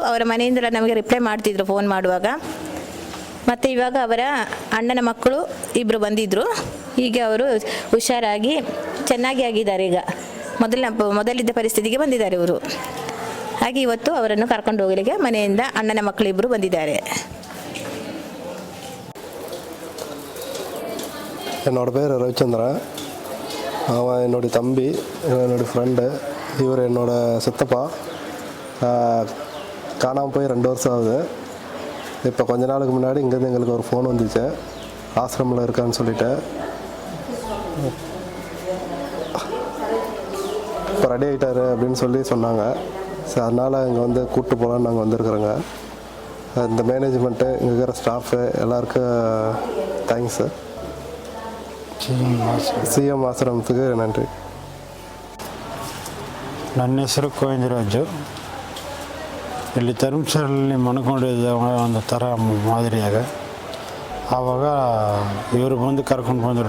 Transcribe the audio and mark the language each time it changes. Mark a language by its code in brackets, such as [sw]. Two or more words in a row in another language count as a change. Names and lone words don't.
[kn] ಅವರ ಮನೆಯಿಂದ ನಮಗೆ ರಿಪ್ಲೈ ಮಾಡ್ತಿದ್ರು ಫೋನ್ ಮಾಡುವಾಗ. ಮತ್ತು ಇವಾಗ ಅವರ ಅಣ್ಣನ ಮಕ್ಕಳು 2 ಬಂದಿದ್ದರು. ಹೀಗೆ ಅವರು ಹುಷಾರಾಗಿ ಚೆನ್ನಾಗಿ ಆಗಿದ್ದಾರೆ. ಈಗ ಮೊದಲಿದ್ದ ಪರಿಸ್ಥಿತಿಗೆ ಬಂದಿದ್ದಾರೆ ಇವರು. ಹಾಗೆ ಇವತ್ತು ಅವರನ್ನು ಕರ್ಕೊಂಡು ಹೋಗಲಿಕ್ಕೆ ಮನೆಯಿಂದ ಅಣ್ಣನ ಮಕ್ಕಳು 2 ಬಂದಿದ್ದಾರೆ. [ta] என்னோடய பேர் ரவிச்சந்திரன். அவன் என்னுடைய தம்பி, என்னுடைய ஃப்ரெண்டு. இவர் என்னோடய சித்தப்பா. காணாமல் போய் 2 வருஷம் ஆகுது. இப்போ கொஞ்ச நாளுக்கு முன்னாடி இங்கேருந்து எங்களுக்கு ஒரு ஃபோன் வந்துச்சு, ஆசிரமில் இருக்கான்னு சொல்லிட்டு. இப்போ ரெடி ஆகிட்டாரு அப்படின்னு சொல்லி சொன்னாங்க. ஸோ அதனால் இங்கே வந்து கூப்பிட்டு போகலான்னு நாங்கள் வந்திருக்குறோங்க. இந்த மேனேஜ்மெண்ட்டு, இங்கே இருக்கிற ஸ்டாஃபு எல்லாருக்கும் தேங்க்ஸு. [kn] ಸಿ.ಎಂ ಆಶ್ರಮಕ್ಕೆ ನನ್ರಿ. ನನ್ನ ಹೆಸರು ಗೋವಿಂದರಾಜು. ಇಲ್ಲಿ ಧರ್ಮಸ್ಥಳದಲ್ಲಿ ಮನ್ಕೊಂಡಿದ್ದ ಒಂದು ಥರ ಮಾದರಿಯಾಗ ಆವಾಗ ಇವರು ಬಂದು ಕರ್ಕೊಂಡು ಬಂದರು.